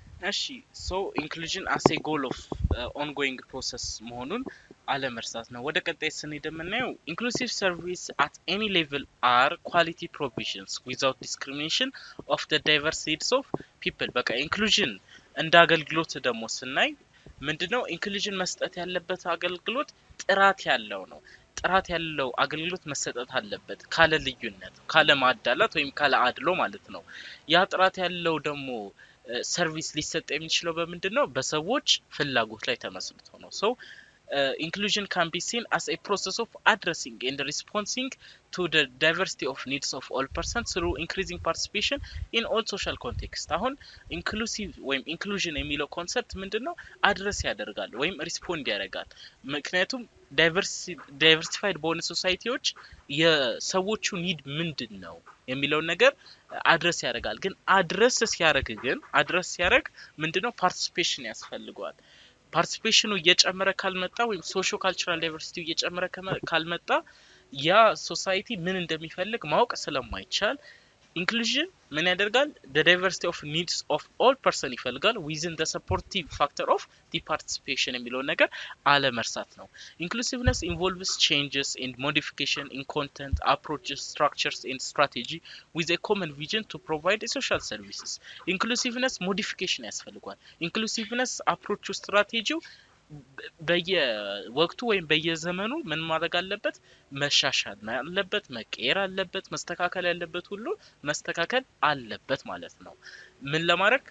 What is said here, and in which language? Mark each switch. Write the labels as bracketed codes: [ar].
[am] እሺ ሶ ኢንክሉዥን [en] as a goal of ongoing process [am] መሆኑን አለመርሳት ነው። ወደ ቀጣይ ስንሄድ የምናየው [en] inclusive service at any level are quality provisions without discrimination of the diverse needs of people። [am] በቃ ኢንክሉዥን እንደ አገልግሎት ደግሞ ስናይ ምንድነው ኢንክሉዥን መስጠት ያለበት አገልግሎት ጥራት ያለው ነው። ጥራት ያለው አገልግሎት መሰጠት አለበት ካለ ልዩነት፣ ካለ ማዳላት ወይም ካለ አድሎ ማለት ነው። ያ ጥራት ያለው ደግሞ ሰርቪስ ሊሰጥ የሚችለው በምንድነው? በሰዎች ፍላጎት ላይ ተመስርቶ ነው። ሶ [en] inclusion can be seen as a process of addressing and responding to the diversity of needs of all persons through increasing participation in all social contexts። [am] አሁን [en] inclusive ወይም inclusion [am] የሚለው ኮንሰፕት ምንድነው? አድረስ ያደርጋል ወይም ሪስፖንድ ያደርጋል። ምክንያቱም ዳይቨርሲፋይድ በሆነ ሶሳይቲዎች የሰዎቹ ኒድ ምንድነው የሚለው ነገር አድረስ ያደርጋል። ግን አድረስ ሲያደርግ ምንድነው? ፓርቲሲፔሽን ያስፈልጋል። ፓርቲሲፔሽኑ እየጨመረ ካልመጣ ወይም ሶሺዮ ካልቸራል ዳይቨርሲቲ እየጨመረ ካልመጣ ያ ሶሳይቲ ምን እንደሚፈልግ ማወቅ ስለማይቻል ኢንክሉዥን ምን ያደርጋል? [en] the diversity of needs of all person [am] ይፈልጋል [en] within the supportive factor of the participation [am] የሚለው ነገር አለመርሳት ነው። [en] inclusiveness involves changes and modification in content, approaches, structures and strategy with a common vision to provide social services። inclusiveness modification [am] ያስፈልጋል። [en] inclusiveness approach strategy [am] በየወቅቱ ወይም በየዘመኑ ምን ማድረግ አለበት? መሻሻል አለበት፣ መቀየር አለበት፣ መስተካከል ያለበት ሁሉ መስተካከል አለበት ማለት ነው። ምን ለማድረግ?